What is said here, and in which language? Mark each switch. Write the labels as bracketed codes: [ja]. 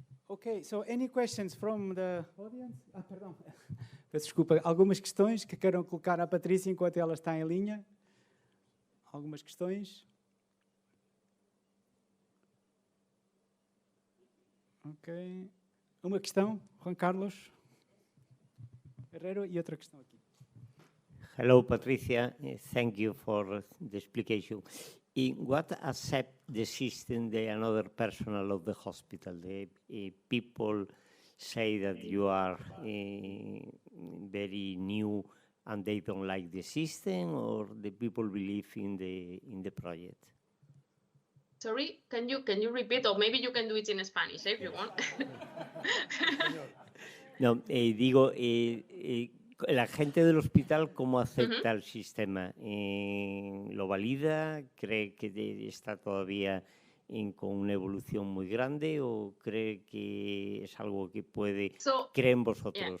[en] Okay, so any questions from the audience? [pt] Perdão. Peço desculpa. Algumas questões que queiram colocar à Patrícia enquanto ela está em linha? Algumas questões? Ok. Uma questão, Juan Carlos Herrero, e outra questão aqui. [en] Hello, Patricia. Thank you for the explication. In what accept the system the another personnel of the hospital? The people say that you are very new and they don't like the system, or the people believe in the project? Sorry, can you repeat, or maybe you can do it in Spanish if you want. [es] No, digo, la gente del hospital, ¿cómo acepta el sistema? ¿Lo valida? ¿Cree que está todavía con una evolución muy grande, o cree que es algo que puede, creen vosotros?